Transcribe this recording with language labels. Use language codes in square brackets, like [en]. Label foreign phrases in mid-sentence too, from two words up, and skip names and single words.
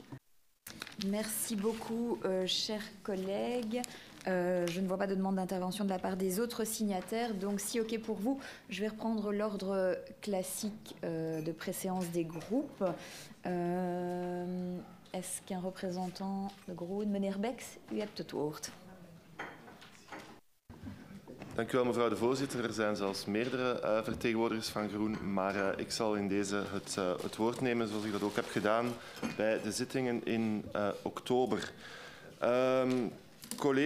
[fr] Merci beaucoup, chers collègues. Je ne vois pas de demande d'intervention de la part des autres signataires. Donc, si OK pour vous, je vais reprendre l'ordre classique de préséance des groupes. Est-ce qu'un représentant de Groen, [nl] meneer Beks, u hebt het woord. Dank u wel, mevrouw de voorzitter. Er zijn zelfs meerdere vertegenwoordigers van Groen, maar ik zal in deze het woord nemen zoals ik dat ook heb gedaan bij de zittingen in oktober.